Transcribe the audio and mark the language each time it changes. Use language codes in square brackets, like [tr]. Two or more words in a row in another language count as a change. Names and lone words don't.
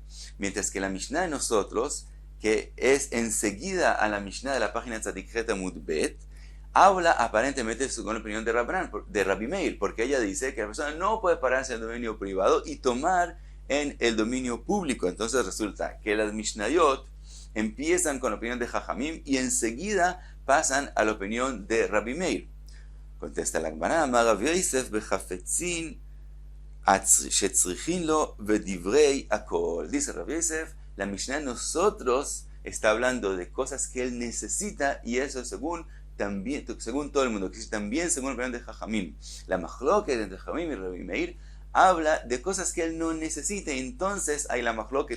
[es] Mientras que la Mishnah de nosotros, que es enseguida a la Mishnah de la página Tzadikhet Amud Bet, habla aparentemente según la opinión de Rabbi Meir, porque ella dice que la persona no puede pararse en el dominio privado y tomar en el dominio público. Entonces resulta que las Mishnayot empiezan con la opinión de Jajamim y enseguida pasan a la opinión de Rabbi Meir. Contesta la Gemara, [arc] אמר רב יוסף בחפצין שצריכין לו ודברי הכל. [es] Dice Rav Yosef, la Mishnah de nosotros está hablando de cosas que él necesita, y eso según todo el mundo, que también según el plan de Jajamim. La machloket entre Jajamim y Rabbi Meir habla de cosas que él no necesita, entonces hay la machloket.